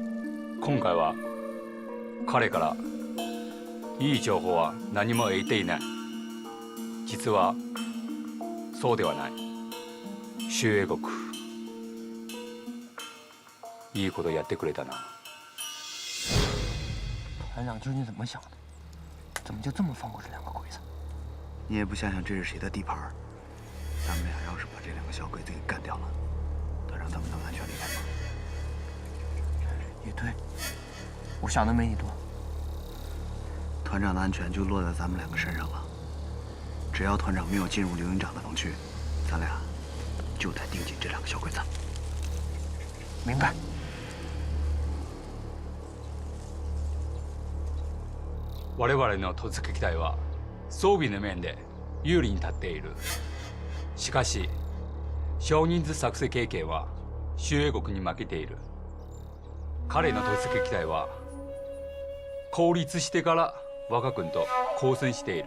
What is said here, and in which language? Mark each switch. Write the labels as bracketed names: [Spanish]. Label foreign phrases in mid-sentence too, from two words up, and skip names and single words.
[Japanese] 今回は彼からいい情報は何も得ていない。実はそうではない。周英国、いいことやってくれたな。 [Chinese] 团长究竟怎么想的？怎么就这么放过这两个鬼子？你也不想想这是谁的地盘？咱们俩要是把这两个小鬼子给干掉了，团长他们能安全离开吗？也对，我想的没你多。团长的安全就落在咱们两个身上了。只要团长没有进入刘营长的防区，咱俩就得盯紧这两个小鬼子。明白。 [Japanese] 我々の突撃隊は装備の面で有利に立っている。しかし少人数作戦経験は周英国に負けている。彼の突撃隊は孤立してから我が軍と交戦している。